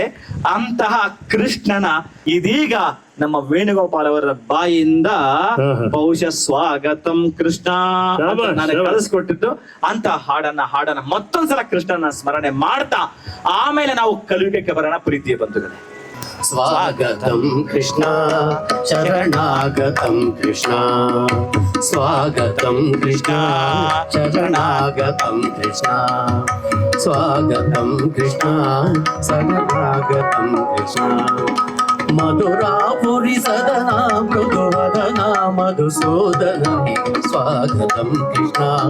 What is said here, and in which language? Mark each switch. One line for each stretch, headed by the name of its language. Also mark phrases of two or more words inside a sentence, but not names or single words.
Kannada: ಅಂತಹ ಕೃಷ್ಣನ ಇದೀಗ ನಮ್ಮ ವೇಣುಗೋಪಾಲ್ ಅವರ ಬಾಯಿಂದ ಬಹುಶಃ ಸ್ವಾಗತಂ ಕೃಷ್ಣ ನಾನು ಕಳಿಸ್ಕೊಟ್ಟಿದ್ದು ಅಂತ ಹಾಡನ್ನ ಮತ್ತೊಂದ್ಸಲ ಕೃಷ್ಣನ ಸ್ಮರಣೆ ಮಾಡ್ತಾ ಆಮೇಲೆ ನಾವು ಕಲಿಯುಗಕ್ಕೆ ಬರೋಣ ಪ್ರೀತಿಯ ಬಂಧುಗಳೇ.
Sanskrit: स्वागतं कृष्ण शरणागतं कृष्ण स्वागतं कृष्ण शरणागतं कृष्ण स्वागतं कृष्ण शरणागतं कृष्ण मधुरापुरी सदना मृदुवदना मधुसूदन स्वागतं कृष्ण